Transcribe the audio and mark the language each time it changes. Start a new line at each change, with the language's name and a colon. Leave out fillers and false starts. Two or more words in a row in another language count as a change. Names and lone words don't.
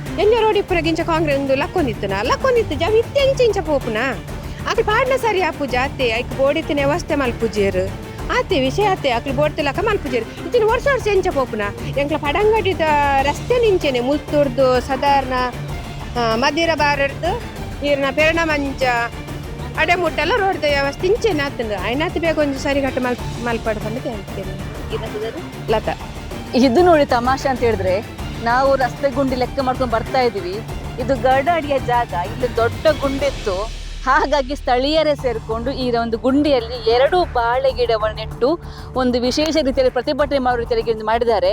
Tulu: ಇಂಚ ಕಾಂಗ್ರೆಸ್ ಒಂದು ಲಕ್ಕೊಂದಿತ್ತು ಜಾವ ಇತ್ತೆ ಇಂಚ ಪೋಪುನ ಅಕ್ಲು ಪಾಡ್ನ ಸರಿ ಆಪು ಜಾತೆ ಐಕ್ ಬೋಡಿತ್ತಿನ ವ್ಯವಸ್ಥೆ ಮಲ್ಪುಜೇರು ಆತೆ ವಿಷಯ ಆತೆ ಅಕ್ಲು ಬೋಡ್ತಿಲಕ ಮಲ್ಪುಜೇರು ಇತ್ತಿನ ವರ್ಷ ಎಂಚ ಪೋಪುನ ಎಂಕ್ಲ ಪಡಂಗಡಿದ ರಸ್ತೆ ನಿಂಚೆನೆ ಮುಲ್ತೂರ್ದು ಸಾಧಾರಣ ಮದಿರ ಬಾರಡ್ದು ಈರ್ನ ಪೆರಣ ಮಂಚ ಅಡೆಮುಟ್ಟೆಲ್ಲ ರೋಡ್ದ ವ್ಯವಸ್ಥೆ ಇಂಚೆನೆ ಆತಂದು ಐನಾತ್ ಬೇಗ ಒಂದು ಸರಿ ಗಟ್ಟ ಮಲ್ಪಾಡು
Kannada: ಬಂದು ಹೇಳ್ತೇನೆ
Tulu: ಲತಾ
Kannada: ಇದು ನೋಡಿ ತಮಾಷೆ ಅಂತ ಹೇಳಿದ್ರೆ ನಾವು ರಸ್ತೆ ಗುಂಡಿ ಲೆಕ್ಕ ಮಾಡ್ಕೊಂಡು ಬರ್ತಾ ಇದೀವಿ. ಇದು ಗರ್ಡಾಡಿಯ ಜಾಗ, ಇಲ್ಲಿ ದೊಡ್ಡ ಗುಂಡಿತ್ತು. ಹಾಗಾಗಿ ಸ್ಥಳೀಯರೇ ಸೇರಿಕೊಂಡು ಈ ಒಂದು ಗುಂಡಿಯಲ್ಲಿ 2 ಬಾಳೆ ಗಿಡವನ್ನು ನೆಟ್ಟು ಒಂದು ವಿಶೇಷ ರೀತಿಯಲ್ಲಿ ಪ್ರತಿಭಟನೆ ಮಾಡುವ ರೀತಿಯಲ್ಲಿ ಮಾಡಿದ್ದಾರೆ.